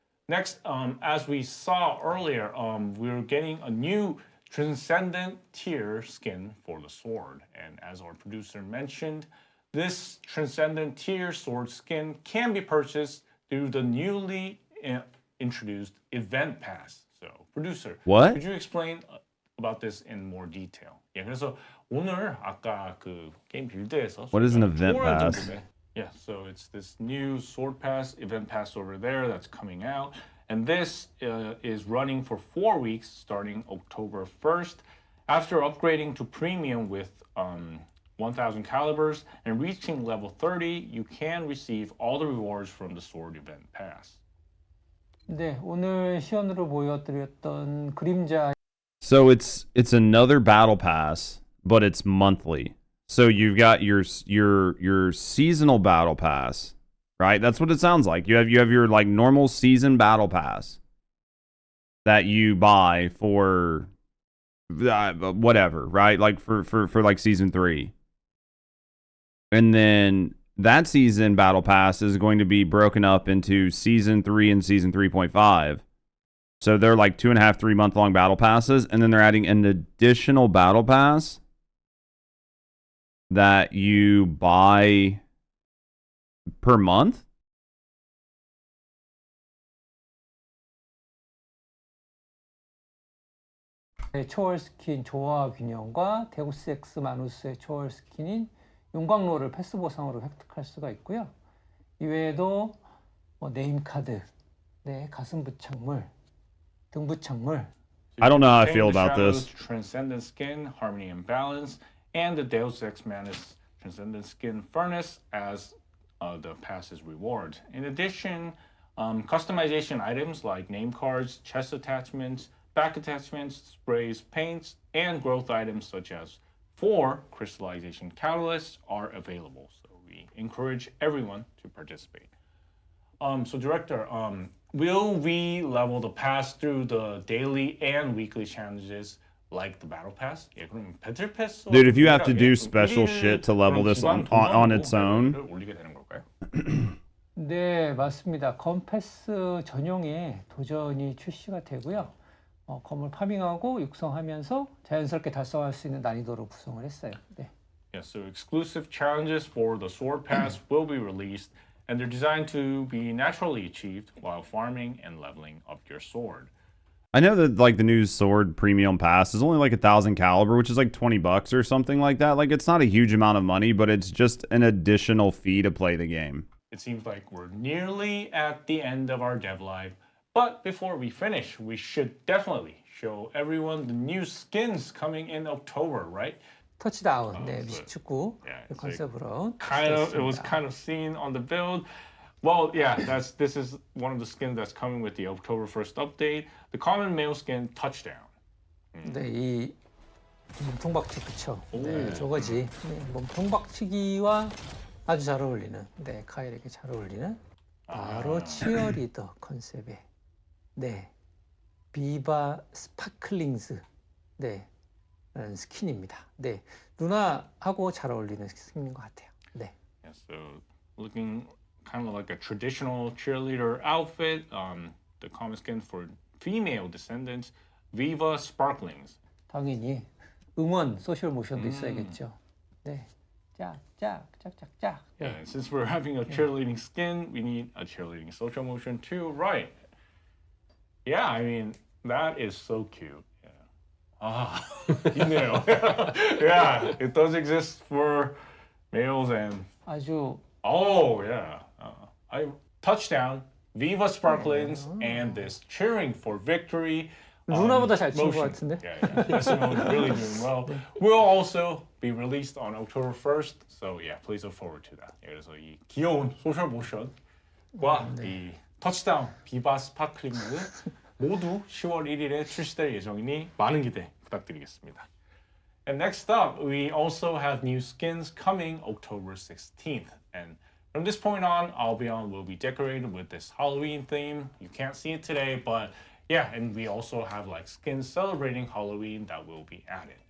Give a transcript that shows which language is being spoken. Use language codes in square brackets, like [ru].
[en] Next, as we saw earlier, we're getting a new Transcendent tier skin for the sword. And as our producer mentioned, this Transcendent tier sword skin can be purchased through the newly introduced event pass. So, producer, What? could you explain about this in more detail? [ko] 예, 그래서 오늘 아까 그 게임 빌드에서 [en] What is an event pass? Yeah, so it's this new sword pass, event pass over there that's coming out. And this is running for 4 weeks starting October 1st. After upgrading to premium with 1000 calibers and reaching level 30, you can receive all the rewards from the sword event pass. [ko] 네, 오늘 시연으로 보여드렸던 그림자. [en] So it's another battle pass, but it's monthly. So you've got your seasonal battle pass, right? That's what it sounds like. You have your like normal season battle pass that you buy for whatever, right? Like for like season 3. And then that season battle pass is going to be broken up into season 3 and season 3.5. So they're like 2.5, 3 month long battle passes, and then they're adding an additional battle pass that you buy per month. [ko] 초월 스킨 조화 균형과 데우스 엑스 마누스의 초월 스킨인 용광로를 패스 보상으로 획득할 수가 있고요. 이외에도 네임 카드, 가슴 부착물, 등 부착물. [en] I don't know how I feel about this. Transcendent Skin, Harmony and Balance, and the Deus Ex Manus Transcendent Skin Furnace as the pass's reward. In addition, customization items like name cards, chest attachments, back attachments, sprays, paints, and growth items such as 4 crystallization catalysts are available. So we encourage everyone to participate. So Director, will we level the pass through the daily and weekly challenges like the battle pass? Yeah, [ko] 그럼 배틀 패스. [en] Dude, if you have to do special shit to level this on its own. [ko] 올리게 되는 걸까요? 네, 맞습니다. 검 패스 전용의 도전이 출시가 되고요. 검을 파밍하고 육성하면서 자연스럽게 달성할 수 있는 난이도로 구성을 했어요. 네. [en] Yeah, so exclusive challenges for the sword pass will be released, and they're designed to be naturally achieved while farming and leveling up your sword. I know that like the new sword premium pass is only like 1,000 caliber, which is like $20 or something like that. Like it's not a huge amount of money, but it's just an additional fee to play the game. It seems like we're nearly at the end of our dev live. But before we finish, we should definitely show everyone the new skins coming in October, right? [ko] 터치다운, 미식축구 컨셉으로. [en] It was kind of seen on the build. Well, yeah, this is one of the skins that's coming with the October 1st update. The common male skin, Touchdown. [ko] 네, 이 몸통박치 그쵸? 네, 저거지. 몸통박치기와 아주 잘 어울리는, 카일에게 잘 어울리는 바로 치어리더 컨셉의. 비바 스파클링즈 라는 스킨입니다. 루나하고 잘 어울리는 스킨인 것 같아요. [en] Yeah, so looking kind of like a traditional cheerleader outfit. The common skin for female descendants, Viva Sparklings. [ko] 당연히 응원 소셜 모션도 있어야겠죠. 짝짝짝짝짝. [en] Yeah, since we're having a cheerleading skin, we need a cheerleading social motion too, right? Yeah, I mean, that is so cute. Yeah. [ko] 있네요. [en] Yeah, it does exist for males and. [ko] 아주. [en] Oh, yeah. Touchdown, Viva Sparklings, and this cheering for victory. [ko] 루나보다 잘 친 것 같은데? [en] Yeah. SMO is really doing well. Will also be released on October 1st. So yeah, please look forward to that. [ko] 그래서 이 귀여운 소셜 모션과 이 터치다운 비바 스파클링즈 모두 10월 1일에 출시될 예정이니 많은 기대 부탁드리겠습니다. [en] And next up, we also have new skins coming October 16th. And from this point on, Albion will be decorated with this Halloween theme. You can't see it today, but yeah, and we also have like skins celebrating Halloween that will be added.